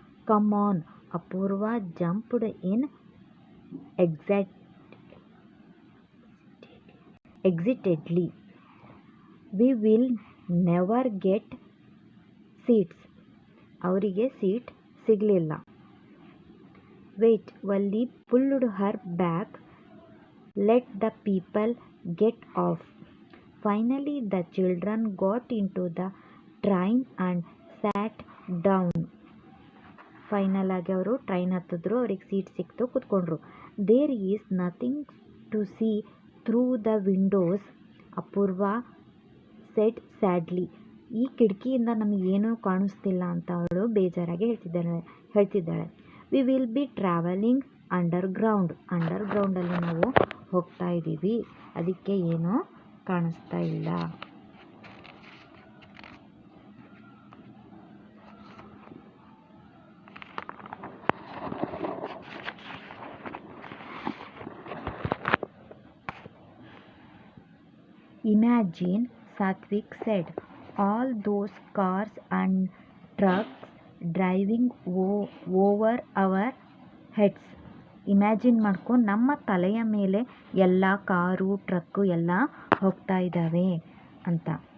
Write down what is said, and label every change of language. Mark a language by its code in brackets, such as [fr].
[en] Come on, Apoorva jumped in excitedly. We will never get seats. [kn] ಅವರಿಗೆ seat ಸಿಗಲಿಲ್ಲ. [en] Wait, Valli pulled her back. Let the people get off. Finally, the children got into the train and sat down. [kn] Final ಆಗಿ ಅವರು train ಹತ್ತಿದ್ರು, ಅವ್ರಿಗೆ seat ಸಿಕ್ತು, ಕೂತ್ಕೊಂಡ್ರು. [en] There is nothing to see through the windows, Apoorva said sadly. [kn] ಈ ಕಿಟಕಿಯಿಂದ ನಮಗೇನೂ ಕಾಣಿಸ್ತಿಲ್ಲ ಅಂತ ಅವಳು ಬೇಜಾರಾಗಿ ಹೇಳ್ತಿದ್ದಾಳೆ. [en] we will be travelling [kn] ಅಂಡರ್ಗ್ರೌಂಡಲ್ಲಿ ನಾವು ಹೋಗ್ತಾ ಇದ್ದೀವಿ, ಅದಕ್ಕೆ ಏನೂ ಕಾಣಿಸ್ತಾ ಇಲ್ಲ. [en] Imagine, Satvik said, all those cars and trucks driving over our heads. [kn] Imagine ಮಾಡ್ಕೊ, ನಮ್ಮ ತಲೆಯ ಮೇಲೆ ಎಲ್ಲ ಕಾರು ಟ್ರಕ್ಕು ಎಲ್ಲ ಹೋಗ್ತಾ ಇದ್ದಾವೆ ಅಂತ.